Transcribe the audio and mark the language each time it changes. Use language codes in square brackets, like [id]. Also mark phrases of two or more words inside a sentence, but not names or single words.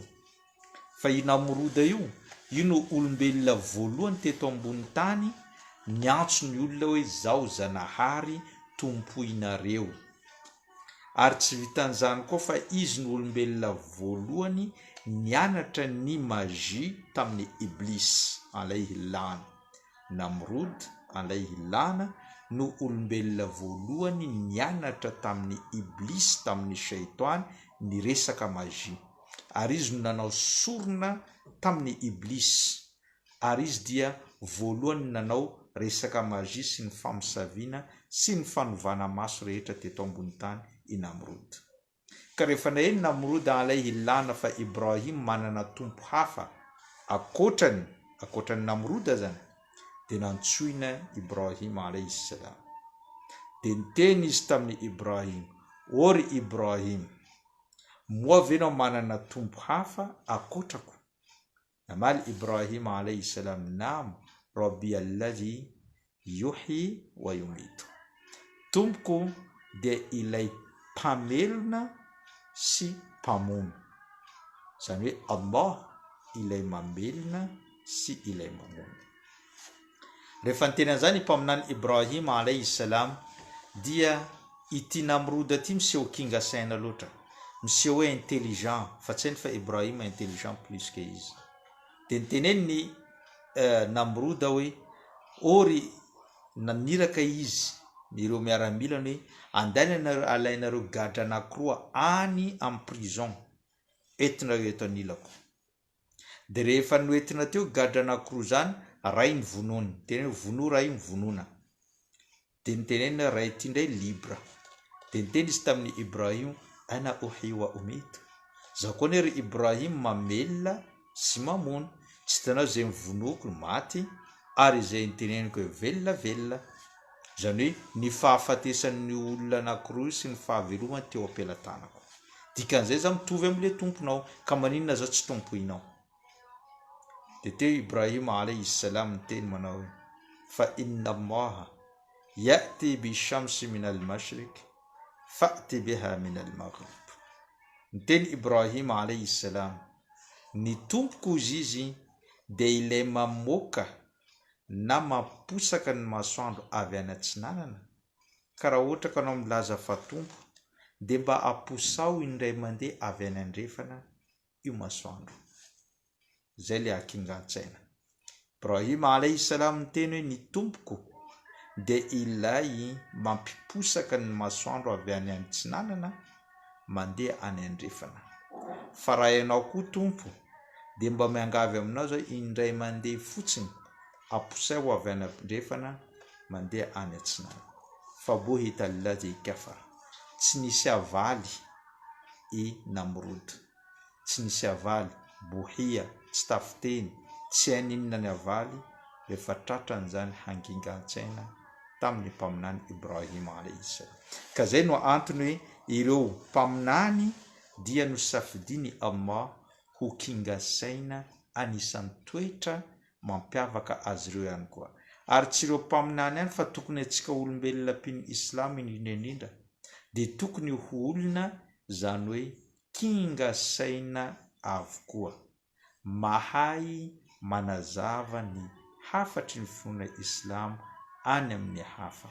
[mg] Fa io Namroda io no olombelona voalohany teto ambony tany niantso ny olona hoe zao zanahary tompoinareo. Ary tsy vitan'izany koa fa izy ny olombelona voalohany nianatra ny magia tamin'ny Iblis [ar] عليه اللعنة. [mg] Namrod [ar] عليه اللعنة [mg] no olombelona voalohany nianatra tamin'ny Iblis, tamin'ny Shaitoany, ny resaka magia. Ary izy no nanao sorona tamin'ny Iblis, ary izy dia voalohany nanao resaka magia sy ny famosaviana sy ny fanovana maso rehetra teto ambony tany i Namrod. Ka rehefa naheno Namrod [ar] عليه اللعنة [mg] fa Ibrahim manana tompo hafa akoatrany Namroda zany, dia nantsoina Ibrahim [ar] عليه السلام. [mg] Dia niteny izy tamin'ny Ibrahim: ory Ibrahim, moa ve nao manana tompo hafa akoatrako? [ar] Namaly Ibrahim عليه السلام: نعم ربي الذي يحيي ويميت. [mg] Tompoko dia ilay mpamelona sy mpamono, zany hoe Allah ilay mamelona sy ilay mamono. Rehefa niteny an'izany mpaminany Ibrahim [ar] عليه السلام, [mg] dia ity Namroda ity miseho kinga saina loatra, miseho hoe intelligent, fa tsy hainy fa Ibrahim [fr] intelligent plus que [mg] izy. Dia niteneny ny Namroda hoe ory, naniraka izy ireo miaramilany hoe andehananareo alainareo gadra anankiroa any amin'ny prison, entinareo eto anilako. Dia rehefa noentina teo gadra anankiroa zany, ray ny vonony, tena hoe vono ray ny vonona. Dia nitenena ray ity indray libra. Dia niteny izy tamin'ny Ibrahim: [ar] أنا أحيي وأميت. [mg] Zaho koa nery Ibrahim mamelona sy mamono, tsy hitanao zay mivonoko maty, ary izay niteneniko hoe velona. Zany hoe ny fahafatesan'ny olona anankiroa sy ny fahavelomany teo am-pelatanako. Dikan'izay za mitovy amin'le tomponao, ka maninona zao tsy tompoinao? Dia teo [ar] Ibrahim عليه السلام [mg] niteny manao hoe fa [ar] إن الله يأتي بالشمس من المشرق فأت بها من المغرب. [mg] Niteny Ibrahim [ar] عليه السلام: [mg] ny tompoko izy dia ilay mamoaka na mamposaka ny masoandro avy any atsinanana. Ka raha ohatra ka anao milaza fa tompo, dia mba aposao indray mandeha avy any andrefana io masoandro. Zay le akingan-tsaina. Ibrahim [ar] عليه السلام [mg] niteny hoe ny tompoko dia ilay mampiposaka ny masoandro avy any atsinanana mandeha any andrefana. Fa raha ianao koa tompo, dia mba miangavy aminao zao indray mandeha fotsiny, aposay ho avy any andrefana mandeha any atsinanana. [ar] فبهت الذي كفر. [mg] Tsy nisy avaly i Namrod, tsy nisy avaly, bohia, tsy tafiteny, tsy aninona ny avaly rehefa tratran'izany hangingan-tsaina tamin'ny mpaminany Ibrahim [ar] عليه السلام. [mg] Ka zay no antony hoe ireo mpaminany dia nosafidiny Allah ho kinga saina, anisan'ny toetra mampiavaka azy ireo ihany koa. Ary tsy ireo mpaminany ihany fa tokony antsika olombelona mpino Islamy indrindra dia tokony ho olona zany hoe kinga saina avokoa, mahay manazava ny hafatry ny finoana Islam any amin'ny hafa.